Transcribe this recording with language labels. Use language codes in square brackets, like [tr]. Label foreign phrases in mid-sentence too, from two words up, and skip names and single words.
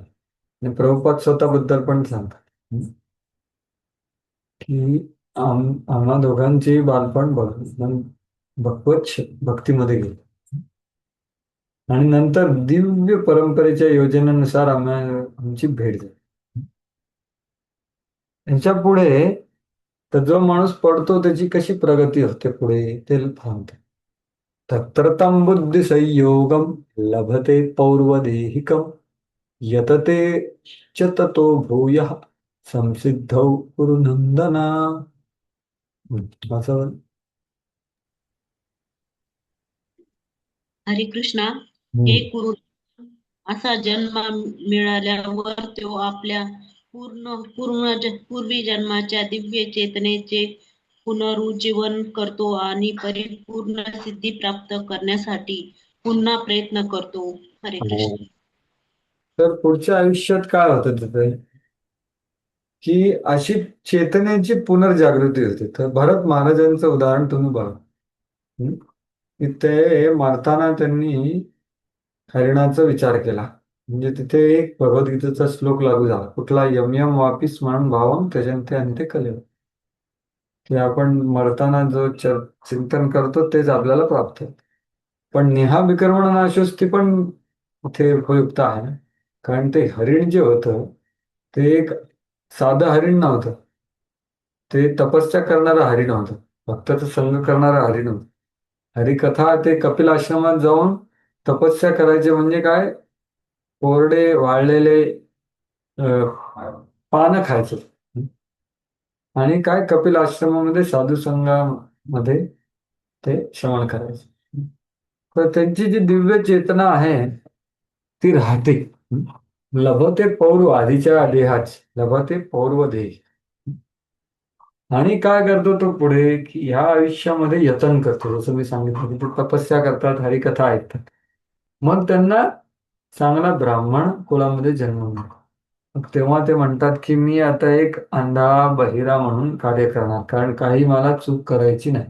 [mr] आणि प्रभुपाद स्वतःबद्दल पण सांगतात की आम्हा दोघांचे बालपण भगवत भक्तीमध्ये गेले, आणि नंतर दिव्य परंपरेच्या योजनेनुसार आमची भेट झाली. यांच्या पुढे तर जो माणूस पडतो त्याची कशी प्रगती होते पुढे ते सांगते. [sa] तत्र तं बुद्धी संयोगम लभते पौर्वदेहिकम यतते च ततो भूयः संसिद्धौ कुरुनंदना. [mr] असं. हरिकृष्णा, हम्म. हे कुरु असा जन्म मिळाल्यावर तो आपल्या पूर्वी जन्माच्या दिव्य चेतनेचे पुनरुज्जीवन करतो आणि परिपूर्ण सिद्धी प्राप्त करण्यासाठी पुन्हा प्रयत्न करतो. हरे कृष्ण. तर पुढच्या आयुष्यात काय होतं तिथे, की अशी चेतनेची पुनर्जागृती होते. तर भरत महाराजांचं उदाहरण तुम्ही बघा. हम्म? की ते मरताना त्यांनी हरिणाचा विचार केला. म्हणजे तिथे एक भगवद्गीतेचा श्लोक लागू झाला, कुठला, [sa] यम यम वापी स्मरण भावम त्यजन्ते अन्ते कलेव, [mr] की आपण मरताना जो चिंतन करतो तेच आपल्याला प्राप्त होतं. पण [sa] नेहा विक्रमण नाशोस्ती [mr] पण इथे उपयुक्त आहे ना. कारण ते हरिण जे होतं ते एक साधं हरिण नव्हतं, ते तपस्या करणारं हरिण होतं, भक्ताचा संग करणारं हरिण होतं. हरिकथा ते कपिल आश्रमात जाऊन तपस्या करायचे, म्हणजे काय, कोरडे वाळलेले पानं खायचं, आणि काय कपिल आश्रमामध्ये साधू संघामध्ये ते श्रवण करायचे. तर त्यांची जी दिव्य चेतना आहे ती राहते. [sa] लभते पौर्व, [mr] आधीच्या देहाची [sa] लभते पौर्व देह. [mr] आणि काय करतो तो पुढे, की ह्या आयुष्यामध्ये यतन करतो. जसं मी सांगितलं की ते तपस्या करतात, हरिकथा ऐकतात, मग त्यांना चांगला ब्राह्मण कुलामध्ये जन्म मिळतो. मग तेव्हा ते म्हणतात की मी आता एक अंधा बहिरा म्हणून कार्य करणार, कारण काही मला चूक करायची नाही.